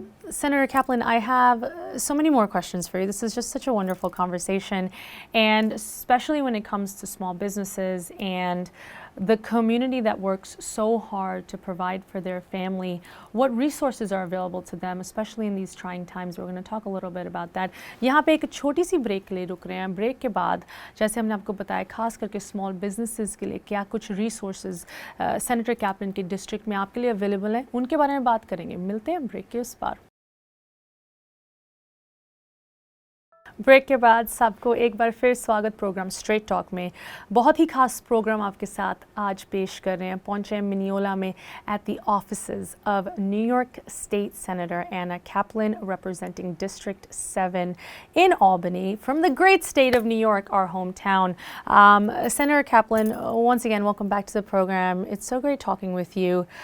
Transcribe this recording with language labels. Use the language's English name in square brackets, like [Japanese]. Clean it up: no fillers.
[English] Senator Kaplan, I have so many more questions for you. This is just such a wonderful conversation, and especially when it comes to small businesses and the community that works so hard to provide for their family. What resources are available to them, especially in these trying times? We're going to talk a little bit about that. [Hindi] यहाँ पे एक छोटी सी break के लिए रुक रहे हैं. Break के बाद जैसे हमने आपको बताया खास करके स्मॉल बिजनेसेस के लिए क्या कुछ रिसोर्सेज सेनेटर कैप्लन के डिस्ट्रिक्ट में आपके लिए अवेलेबल हैं, उनके बारे में बात करेंगे. मिलते हैं ब्रेक के उस पार. ब्रेक के बाद सबको एक बार फिर स्वागत प्रोग्राम स्ट्रेट टॉक में. बहुत ही खास प्रोग्राम आपके साथ आज पेश कर रहे हैं. पहुंचे हैं मिनियोला में [English] At the offices of New York state senator Anna Kaplan representing District 7 in Albany from the great state of New York, our hometown. Senator Kaplan, once again, welcome back to the program. It's so great talking with you.